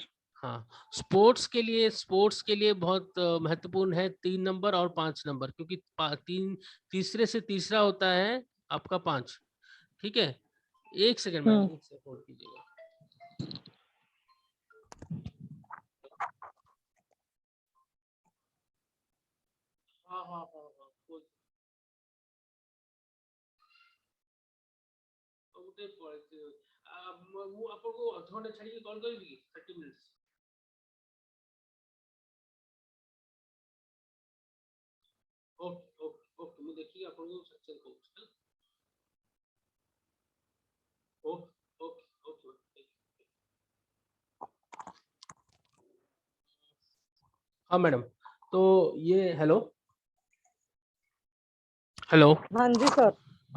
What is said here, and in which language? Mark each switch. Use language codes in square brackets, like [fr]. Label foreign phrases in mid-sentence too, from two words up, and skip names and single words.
[hi] हाँ, स्पोर्ट्स के लिए बहुत महत्वपूर्ण है 3 नंबर और 5 नंबर, क्योंकि तीसरे से तीसरा होता है आपका 5। ठीक है, एक सेकंड मैडम, एक [en] second hold [hi] कीजिएगा। हाँ हाँ हाँ हाँ, [or] ଗୋଟେ ମୁଁ ଆପଣଙ୍କୁ ଅଧଘଣ୍ଟେ ଛାଡିକି କଲ୍ କରିବି କି 30 minutes? [en] okay okay okay, [or] ମୁଁ ଦେଖିକି ଆପଣଙ୍କୁ ସଚେତ କହୁଛି ହେଲା। [en] okay okay okay. [hi] हाँ मैडम, तो ये [en] hello hello. [hi] हाँ जी सर। हाँ